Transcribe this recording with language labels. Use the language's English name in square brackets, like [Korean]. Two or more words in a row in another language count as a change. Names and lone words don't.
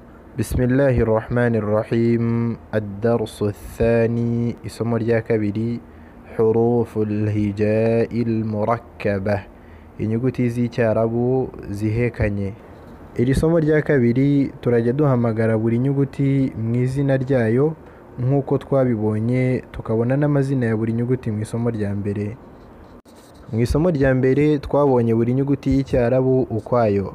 [Arabic] بسم الله الرحمن الرحيم الدرس الثاني [Kinyarwanda] isomo rya kabiri [Arabic] حروف الهجاء المركبة [Kinyarwanda] inyuguti z'icyarabu zihekanye. Iri somo rya kabiri turajya duhamagara buri nyuguti mu izina ryayo nk'uko twabibonye, tukabona n'amazina ya buri nyuguti mu isomo rya mbere. Mu isomo rya mbere twabonye buri nyuguti y'icyarabu ukwayo.